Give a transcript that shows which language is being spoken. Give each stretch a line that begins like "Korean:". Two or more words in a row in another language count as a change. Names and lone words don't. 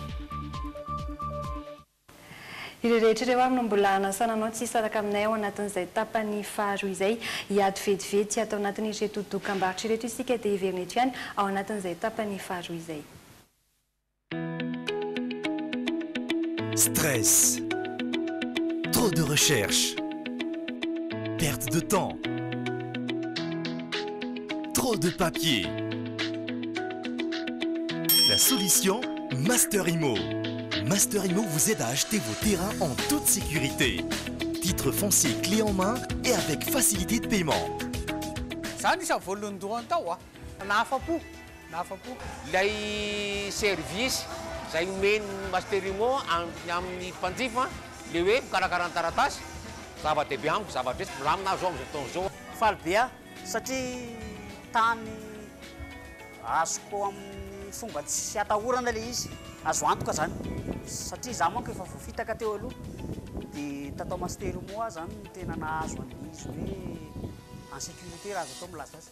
Malagasy: Ireo rehetra ireo avy no mbola anasananao tsy saraka aminay ao anatin'izay tapany faharoa izay hiady vetivety atao anatin'ireto dokam-barotra ireto isika dia heverina eto ihany ao anatin'izay tapany faharoa izay.
French: Stress, Trop de recherches. Perte de temps. Trop de papier. La solution, Master Imo. Master Imo vous aide à acheter vos terrains en toute sécurité. Titre foncier clé en main et avec facilité de paiement.
Malagasy: Lay service zay omeny Master Imo amin'ny mpanjifa le hoe mikarakara taratasy zava-dehibe amiko zavatra hoe milamina zao amin'izao taona zao. Faly be satria tany azoko amin'ny fomba tsy atahorana le izy azo antoka zany satria za manko efa voafitaka teo aloha dia tatao Master Imo zany tena nahazo an'izy hoe
French: en sécurité
Malagasy: raha azo atao milaza azy.